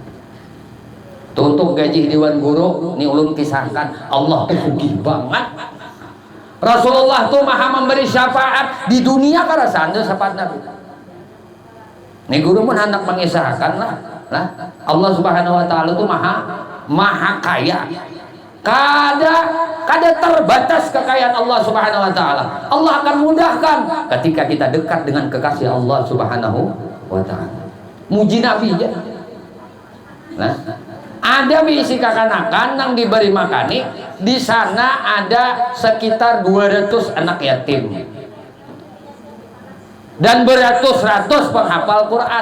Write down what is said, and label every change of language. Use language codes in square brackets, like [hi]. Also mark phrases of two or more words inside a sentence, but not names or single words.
[bjn] Untuk gaji Dewan Guru ini ulun kisahkan, Allah tuh sugih banget. [id] Rasulullah tuh maha memberi syafaat di dunia karena sandal syafaat Nabi. Nih guru pun hendak mengisahkan lah. Allah [ar] سبحانه وتعالى [id] tuh maha kaya. Kada terbatas kekayaan Allah [ar] سبحانه وتعالى. [id] Allah akan mudahkan ketika kita dekat dengan kekasih Allah [ar] سبحانه وتعالى. [id] Muji Nabi aja. Nah, ada bisi kakanakan yang diberi makani, di sana ada sekitar 200 anak yatim dan beratus-ratus penghafal Quran.